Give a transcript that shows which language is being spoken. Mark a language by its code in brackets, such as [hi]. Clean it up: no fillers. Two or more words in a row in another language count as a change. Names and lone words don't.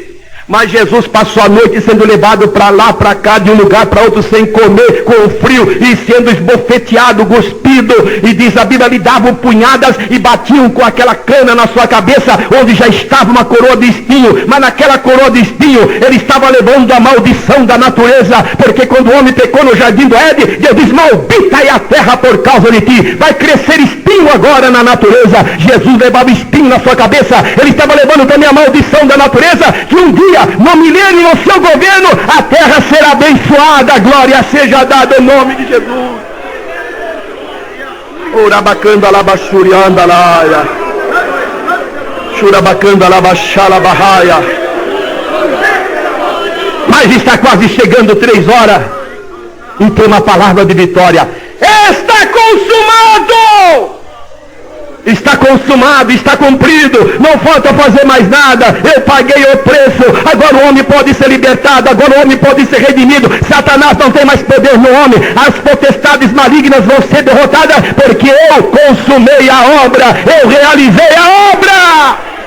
[pt] Mas Jesus passou a noite sendo levado para lá, para cá, de um lugar para outro, sem comer, com frio, e sendo esbofeteado, cuspido, e diz a Bíblia, lhe davam punhadas e batiam com aquela cana na sua cabeça, onde já estava uma coroa de espinho, mas naquela coroa de espinho, ele estava levando a maldição da natureza, porque quando o homem pecou no jardim do Éden, Deus diz, maldita é a terra por causa de ti, vai crescer espinho agora na natureza. Jesus levava espinho na sua cabeça, ele estava levando também a maldição da natureza, que um dia, no milênio, no seu governo, a terra será abençoada, glória seja dada em nome de Jesus. Urabacanda labachurianda laia, churabacanda labachala barraia. Mas está quase chegando 3 horas, e tem uma palavra de vitória: está consumado! Está consumado, está cumprido, não falta fazer mais nada, eu paguei o preço, agora o homem pode ser libertado, agora o homem pode ser redimido, Satanás não tem mais poder no homem, as potestades malignas vão ser derrotadas, porque eu consumei a obra, eu realizei a obra.